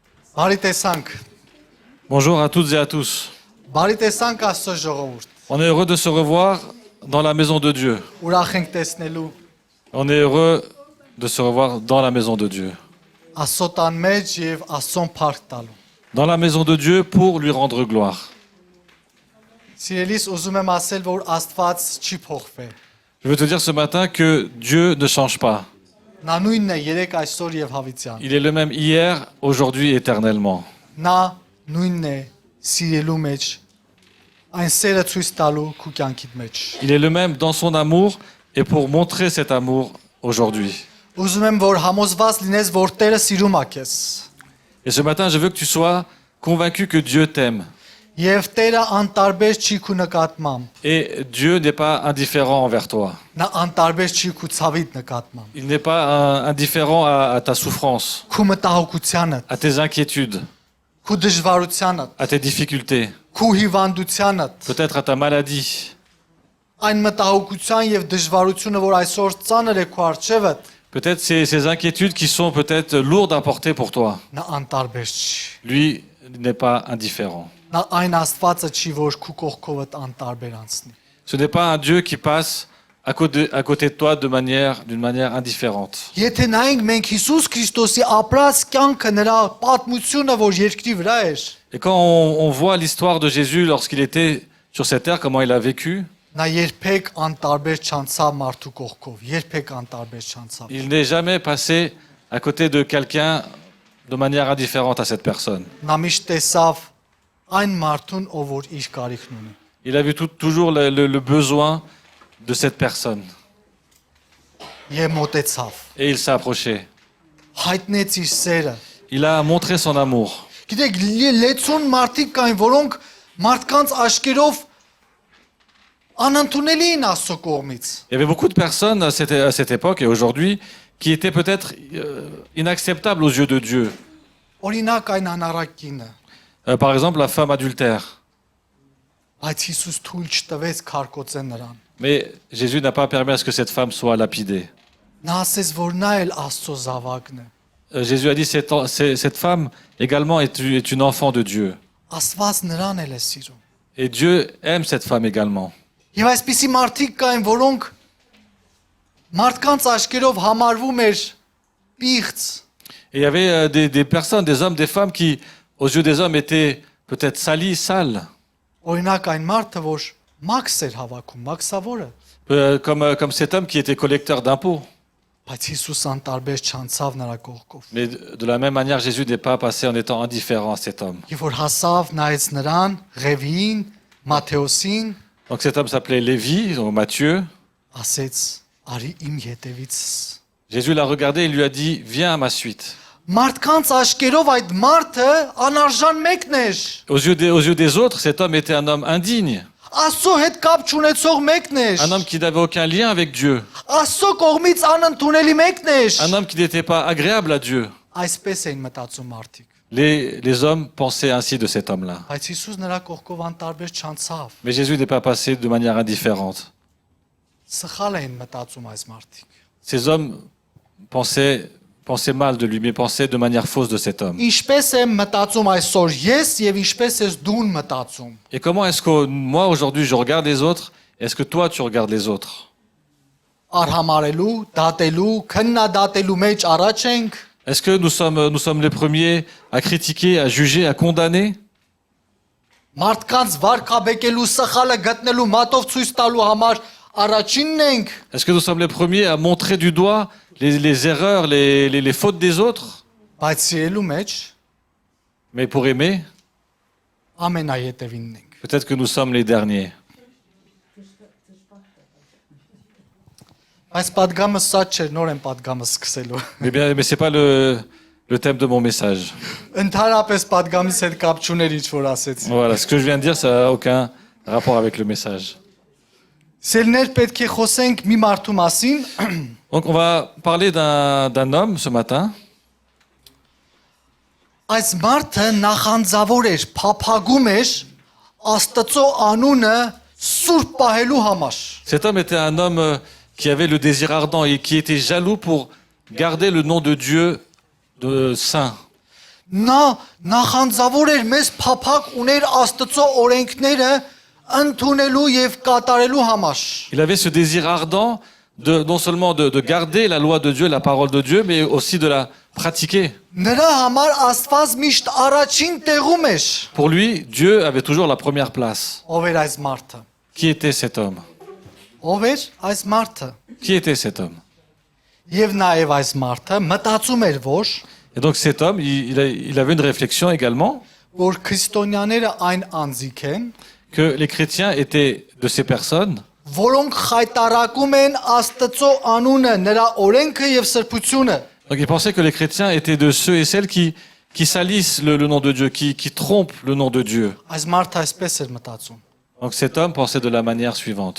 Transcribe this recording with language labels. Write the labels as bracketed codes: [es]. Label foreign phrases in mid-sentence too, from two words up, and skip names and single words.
[hy] Բարի տեսանք։ [fr] Bonjour à toutes et à tous. [hy] Բարի տեսանք Աստծո ժողովուրդ։ [fr] On est heureux de se revoir dans la maison de Dieu. [hy] Ուրախ ենք տեսնելու [fr] On est heureux de se revoir dans la maison de Dieu. [hy] Աստծո տան մեջ եւ Աստծոն փառք տալու։ [fr] Dans la maison de Dieu pour lui rendre gloire. [hy] Սիրելիս, ուզում եմ ասել, որ Աստված չի փոխվել։ [fr] Je veux te dire ce matin que Dieu ne change pas. [hy] Նա նույնն է երեք այսօր եւ հավիտյան։ [fr] Il est le même hier, aujourd'hui, éternellement. [hy] Նա նույնն է սիրելու մեջ, այն սերը ցույց տալու քու կյանքիդ մեջ։ [fr] Il est le même dans son amour et pour montrer cet amour aujourd'hui. [hy] Ուզում եմ, որ համոզված լինես, որ Տերը սիրում է քեզ։ [fr] Et ce matin, je veux que tu sois convaincu que Dieu t'aime. [hy] Եւ Տերը անտարբեր չի քու նկատմամբ։ [fr] Et Dieu n'est pas indifférent envers toi. [hy] Նա անտարբեր չի քու ցավիդ նկատմամբ։ [fr] Il n'est pas indifférent à ta souffrance, [hy] Քու մտահոգությանդ, [fr] à tes inquiétudes, [hy] քու դժվարությանդ, [fr] à tes difficultés, [hy] քու հիվանդությանդ, [fr] peut-être à ta maladie, [hy] այն մտահոգության եւ դժվարությունը, որ այսօր ծանր է քու արջևդ, [fr] peut-être ces inquiétudes qui sont peut-être lourdes à porter pour toi. [hy] նա անտարբեր չի։ [fr] Lui n'est pas indifférent. [hy] Նա այն Աստվածը չի, որ քու կողքովդ անտարբեր անցնի։ [fr] Ce n'est pas un Dieu qui passe à côté de toi d'une manière indifférente. [hy] Եթե նայենք մենք Հիսուս Քրիստոսի ապրած կյանքը, նրա պատմությունը, որ երկրի վրա էր, [fr] Et quand on voit l'histoire de Jésus lorsqu'il était sur cette terre, comment il a vécu, [hy] նա երբեք անտարբեր չանցավ մարդու կողքով, երբեք անտարբեր չանցավ։ [fr] il n'est jamais passé à côté de quelqu'un de manière indifférente à cette personne. [hy] Նա միշտ տեսավ այն մարդուն, ով որ իր կարիքն ունի։ [fr] Il a vu toujours le besoin de cette personne. [hy] Եվ մոտեցավ։ [fr] Et il s'est approché. [hy] Հայտնեց իր սերը։ [fr] Il a montré son amour. [hy] Գիտեք, լեցուն մարդիկ կային, որոնք մարդկանց աշկերով անընդունելի են Աստծո կողմից։ [fr] Il y avait beaucoup de personnes à cette époque et aujourd'hui qui étaient peut-être inacceptables aux yeux de Dieu. [hy] Օրինակ այն անառակ կինը, [fr] Par exemple, la femme adultère. [hy] բայց Հիսուս թույլ չտվեց քարկոծեն նրան։ [fr] Mais Jésus n'a pas permis à ce que cette femme soit lapidée. [hy] Նա ասեց, որ նա էլ Աստծո զավակն է։ [fr] Jésus a dit cette femme également est une enfant de Dieu. [hy] Աստված նրան էլ է սիրում։ [fr] Et Dieu aime cette femme également. [hy] Եվ այսպիսի մարդիկ կային, որոնք մարդկանց աշկերով համարվում էր պիղծ, [fr] Et il y avait des personnes, des hommes, des femmes qui, aux yeux des hommes, étaient peut-être salis, sales. [hy] օրինակ այն մարդը, որ մաքս էր հավաքում, մաքսավորը, [fr] Comme cet homme qui était collecteur d'impôts. [hy] բայց Հիսուս անտարբեր չանցավ նրա կողքով։ [fr] Mais de la même manière, Jésus n'est pas passé en étant indifférent à cet homme. [hy] Եվ որ հասավ նայեց նրան, Ղևին, Մատթեոսին, [fr] Donc cet homme s'appelait Lévi, ou Matthieu. [hy] ասեց, արի իմ ետևից։ [fr] Jésus l'a regardé et lui a dit, viens à ma suite. [hy] Մարդկանց աշկերով այդ մարդը անարժան մեկն էր։ [fr] Aux yeux des autres, cet homme était un homme indigne. [hy] Աստծո հետ կապ չունեցող մեկն էր։ [fr] Un homme qui n'avait aucun lien avec Dieu. [hy] Աստծո կողմից անընդունելի mեկն էր։ [fr] Un homme qui n'était pas agréable à Dieu. [hy] Այսպես էին մտածում մարդիկ։ [fr] Les hommes pensaient ainsi de cet homme-là. [hy] Բայց Հիսուս նրա կողքով անտարբեր չանցավ։ [fr] Mais Jésus n'est pas passé de manière indifférente. [hy] Սխալ էին մտածում այս մարդիկ։ [fr] Ces hommes pensaient mal de lui, mais pensaient de manière fausse de cet homme. [hy] Ինչպես եմ մտածում այսօր ես եւ ինչպես ես դուն մտածում։ [fr] Et comment est-ce que moi, aujourd'hui, je regarde les autres? Est-ce que toi, tu regardes les autres? [hy] Արհամարելու, դատելու, քննադատելու մեջ առաջ ենք։ [fr] Est-ce que nous sommes les premiers à critiquer, à juger, à condamner? [hy] Մարդկանց վարկաբեկելու, սխալը գտնելու, մատով ցույց տալու համար առաջինն ենք։ [fr] Est-ce que nous sommes les premiers à montrer du doigt les erreurs, les fautes des autres? [hy] Բայց սիրելու մեջ [fr] Mais pour aimer, [hy] ամենաետևինն ենք։ [fr] peut-être que nous sommes les derniers. [hy] Այս падգամը սա չէ, նոր եմ падգամը սկսելու։ [fr] Mais c'est pas le thème de mon message. [hy] Ընդհանրապես падգամից հետ կապ չուներ ինչ որ ասեցի։ [fr] Voilà, ce que je viens de dire, ça n'a aucun rapport avec le message. [hy] Սելներ պետք է խոսենք մի մարդու մասին, [fr] Donc on va parler d'un homme ce matin. [hy] այս մարդը նախանձավոր էր, փափագում էր Աստծո անունը սուրբ պահելու համար։ [fr] Cet homme était un homme qui avait le désir ardent et qui était jaloux pour garder le nom de Dieu de saint. [hy] Նա նախանձավոր էր մեզ փափակ ուներ Աստծո օրենքները ընդունելու եւ կատարելու համար։ [fr] Il avait ce désir ardent non seulement de garder la loi de Dieu, la parole de Dieu, mais aussi de la pratiquer. [hy] Նրա համար Աստված միշտ առաջին տեղում էր։ [fr] Pour lui, Dieu avait toujours la première place. [hy] Ով էր այս մարդը։ [fr] Qui était cet homme? [hy] Ով էր այս մարդը։ [fr] Qui était cet homme? [hy] Եվ նաև այս մարդը մտածում էր, [fr] Et donc cet homme, il avait une réflexion également [hy] որ քրիստոնյաները այն անձիկ են, [fr] que les chrétiens étaient de ces personnes [hy] որոնք խայտարակում են Աստծո անունը, նրա օրենքը եւ սրբությունը։ [fr] Donc il pensait que les chrétiens étaient de ceux et celles qui salissent le nom de Dieu, qui trompent le nom de Dieu. [hy] Այս մարդը այսպես էր մտածում, [fr] Donc cet homme pensait de la manière suivante.